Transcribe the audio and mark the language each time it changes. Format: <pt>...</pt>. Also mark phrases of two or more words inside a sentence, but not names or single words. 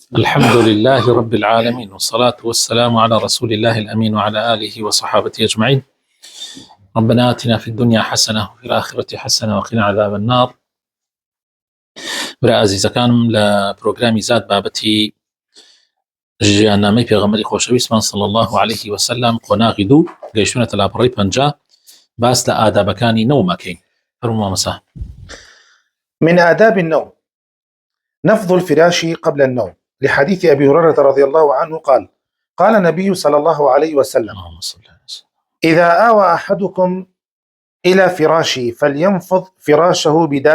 <ar>الحمد لله رب العالمين، والصلاة والسلام على رسول الله الأمين وعلى آله وصحابته أجمعين. ربنا آتنا في الدنيا حسنة وفي الآخرة حسنة وقنا عذاب النار.</ar> <ckb>برا عزیزەکانم لە پرۆگرامی زاد بابەتی ژیاننامەی پێغەمبەری خۆشەویستمان</ckb> <ar>صلی الله عليه وسلم</ar> <ckb>قۆناغی دوو گەیشتونەتە لاپەڕەی 50 باس لە ئادابەکانی نەومەکەین. فەرموو مامۆستا.</ckb> <ar>من آداب النوم نفض الفراش قبل النوم، لحديث أبي هريرة رضي الله عنه قال: قال النبي صلى الله عليه وسلم: إذا آوى أحدكم إلى فراشه فلينفض فراشه</ar>